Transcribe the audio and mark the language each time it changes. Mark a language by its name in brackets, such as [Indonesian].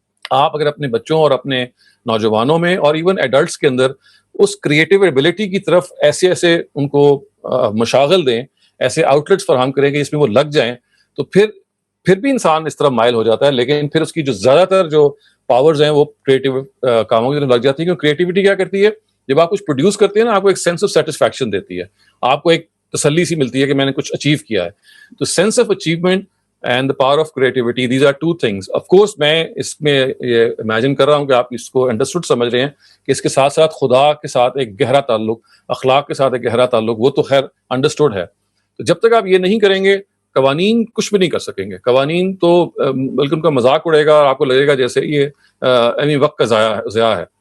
[Urdu] آپ اگر اپنے بچوں اور اپنے نوجوانوں میں اور ایون ایڈلٹس کے اندر اس کریٹیو ایبلٹی کی طرف ایسے ان کو مشاغل دیں, ایسے آؤٹ لیٹس فراہم کریں کہ اس میں وہ لگ جائیں, تو پھر بھی انسان اس طرف مائل ہو جاتا ہے. لیکن پھر اس کی جو زیادہ تر جو پاورز ہیں وہ کریٹیو کاموں کی طرف لگ جاتی ہیں. کیونکہ کریٹیوٹی کیا کرتی ہے, جب آپ کچھ پروڈیوس کرتے ہیں نا, آپ کو ایک سینس آف سیٹسفیکشن دیتی ہے, آپ کو ایک تسلی سی ملتی ہے کہ میں نے کچھ اچیو کیا ہے. [English] تو sense of achievement and the power of creativity, these are two things. [Urdu] Of course میں اس میں یہ امیجن کر رہا ہوں کہ آپ اس کو انڈرسٹوڈ سمجھ رہے ہیں کہ اس کے ساتھ ساتھ خدا کے ساتھ ایک گہرا تعلق, اخلاق کے ساتھ ایک گہرا تعلق, وہ تو خیر انڈرسٹوڈ ہے. تو جب تک آپ یہ نہیں کریں گے قوانین کچھ بھی نہیں کر سکیں گے. قوانین تو بلکہ ان کا مذاق اڑے گا اور آپ کو لگے گا جیسے یہ وقت کا ضیاع ہے.